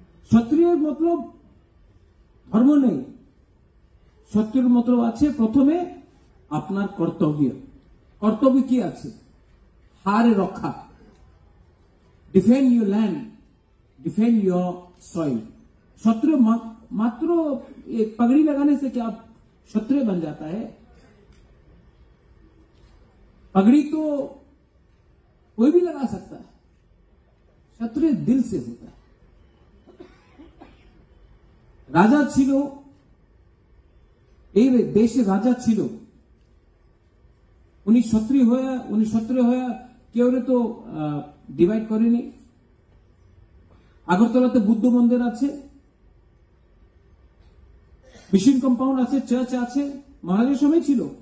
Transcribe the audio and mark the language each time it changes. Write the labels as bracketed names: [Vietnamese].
[Bangla] ক্ষত্রিয়ের মতলব ধর্ম নেই, ক্ষত্রিয়ের মতলব আছে প্রথমে আপনার কর্তব্য। কর্তব্য কি আছে? [English] হারে রক্ষা, defend your land, defend your soil. [Hindi] क्षत्रिय मात्र एक पगड़ी लगाने से क्या क्षत्रिय बन जाता है? पगड़ी तो कोई भी लगा सकता है, क्षत्रिय दिल से होता है। [Bangla] राजा छिलो, এই দেশে রাজা ছিল, উনি ক্ষত্রিয় হয়ে কেউ তো ডিভাইড করেনি। আগরতলাতে বুদ্ধ মন্দির আছে, মিশন কম্পাউন্ড আছে, চার্চ আছে, মহারাজের সময় ছিল।